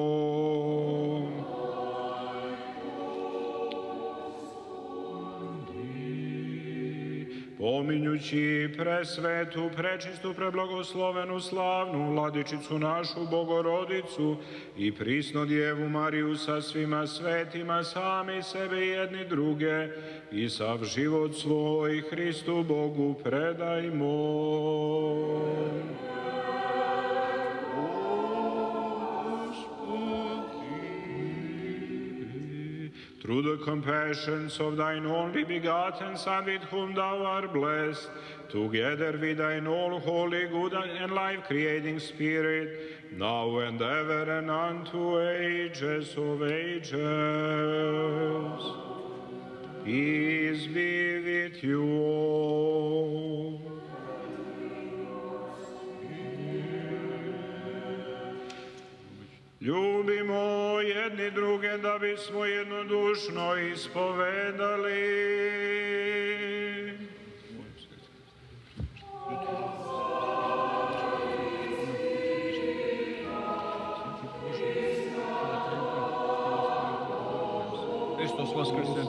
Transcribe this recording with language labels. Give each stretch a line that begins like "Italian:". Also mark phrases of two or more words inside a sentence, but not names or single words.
Serbian: Pominjući presvetu, prečistu, preblagoslovenu, slavnu Vladičicu našu Bogorodicu i prisnu Djevu Mariju sa svima svetima, sami sebe jedni druge i sav život svoj Hristu Bogu predajmo.
English: Through the compassions of thine only begotten Son, with whom thou art blessed, together with thine all holy, good, and life-creating Spirit, now and ever and unto ages of ages. Peace be with you all.
Serbian: Ljubimo jedni druge da bismo jednodušno ispovedali. Hristos vaskresen.